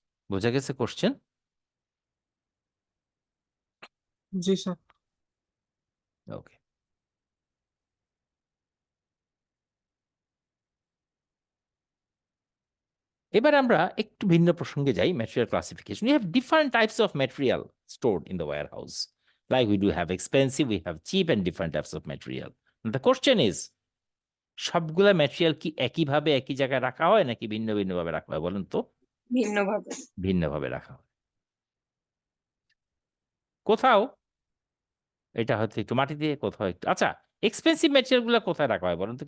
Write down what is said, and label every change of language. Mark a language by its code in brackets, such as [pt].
[bn] বোঝা গেছে কোশ্চেন? জি স্যার। ওকে, এবার আমরা একটু ভিন্ন প্রসঙ্গে যাই, material classification. [en] We have different types of material stored in the warehouse. Like we do have expensive, we have cheap, and different types of material. And the question is, [bn] সবগুলা material কি একইভাবে একই জায়গায় রাখা হয় নাকি ভিন্ন ভিন্ন ভাবে রাখা হয় বলেন তো? ভিন্নভাবে। ভিন্নভাবে রাখা হয়। কোথাও এটা হয়তো একটু মাটি দিয়ে, কোথাও একটু, আচ্ছা, এক্সপেন্সিভ ম্যাটেরিয়াল গুলা কোথায় রাখা হয় বলেন তো?